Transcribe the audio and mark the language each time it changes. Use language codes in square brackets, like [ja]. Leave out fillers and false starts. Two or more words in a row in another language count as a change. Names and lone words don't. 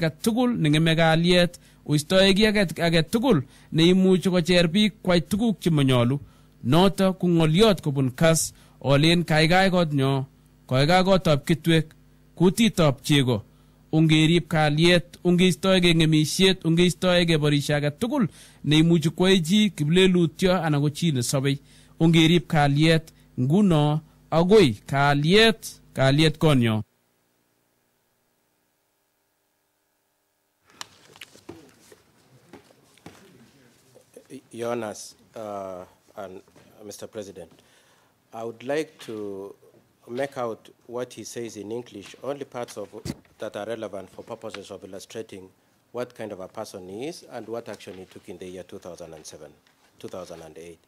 [kln] age tugul nengeme kalyet oistoege age tugul neimuchi kocher biik kwai tuguk chemanyolu noto ko ngoliot kobun Kass olen kaikai kotnyo kaikai kotab kitwek kutitab chego ungerib kalyet ungeistoege ngemisiet ungeistoege borisio age tugul neimuchi kwai chi kiplelutyo anan ko chi nesobei ungerib kalyet nguno agoi kalyet konyo. [en] Jonas and Mr. President, I would like to make out what he says in English, only parts of that are relevant for purposes of illustrating what kind of a person he is and what action he took in the year 2008.